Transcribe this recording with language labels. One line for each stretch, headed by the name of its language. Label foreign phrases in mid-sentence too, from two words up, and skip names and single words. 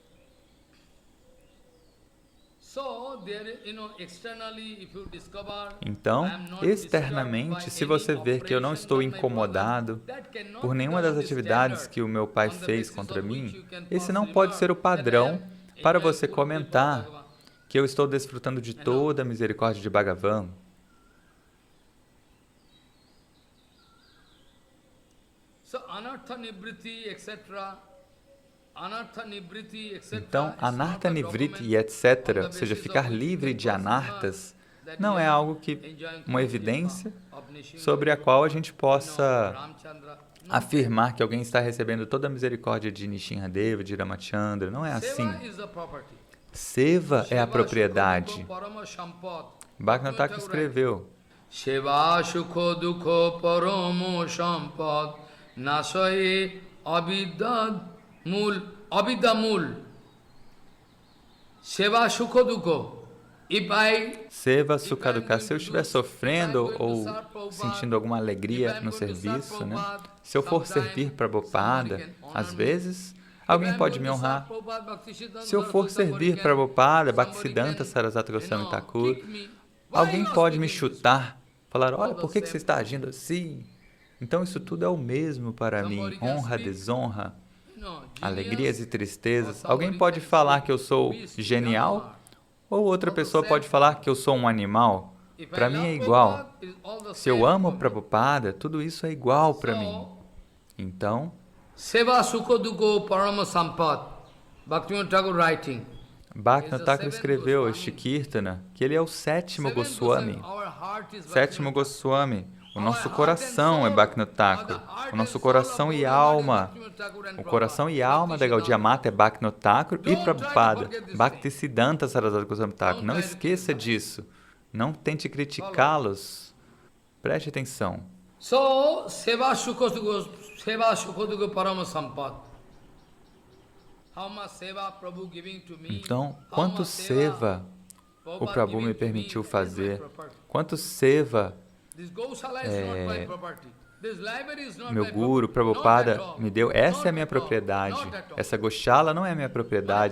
Portuguese: Então, externamente, se você ver que eu não estou incomodado por nenhuma das atividades que o meu pai fez contra mim, esse não pode ser o padrão para você comentar que eu estou desfrutando de toda a misericórdia de Bhagavan. Então,
Sanskrit: अनर्थ निवृत्ति
Portuguese: e etc., ou seja, ficar livre de anartas, não é algo que, uma evidência sobre a qual a gente possa afirmar que alguém está recebendo toda a misericórdia de Nishinradeva, de Ramachandra. Não é assim. Seva é a propriedade. Bhaktivinoda Thakur escreveu:
Bangla: সেবা সুখো দুখো পরমো সম্পদ নাশয়ে অবিদামূল. সেবা সুখো দুখো. সেবা সুখ দুখ.
Portuguese: Se eu estiver sofrendo ou sentindo alguma alegria no serviço, né? Se eu for servir Prabhupada, às vezes alguém pode me honrar. Se eu for servir Prabhupada, Bhaktisiddhanta Sarasvati Goswami Thakur, alguém pode me chutar, falar, olha, por que você está agindo assim? Então isso tudo é o mesmo para mim, honra, desonra, alegrias e tristezas. Alguém pode falar que eu sou genial, ou outra pessoa pode falar que eu sou um animal. Para mim é igual. Se eu amo Prabhupada, tudo isso é igual para mim. Então,
Bangla: সেবা সুখো দুখো পরম সম্পদ.
English: Bhaktivinoda Thakur writing.
Portuguese: Bhaktivinoda Thakur escreveu este Kirtana, que ele é o sétimo Goswami. Sétimo Goswami. O nosso coração é Bhaktivinoda Thakur. O nosso coração e alma. O coração e alma da Gaudiya Mata é Bhaktivinoda Thakur e Prabhupada. Bhaktisiddhanta Sarasvati Goswami Thakur. Não esqueça disso. Não tente criticá-los. Preste atenção.
Bangla: So, সেবা সুখো দুখো পরম সম্পদ.
Portuguese: Então, quanto seva o Prabhu me permitiu fazer? Quanto seva meu Guru, Prabhupada, me deu? Essa é a minha propriedade. Essa Goshala não é a minha propriedade.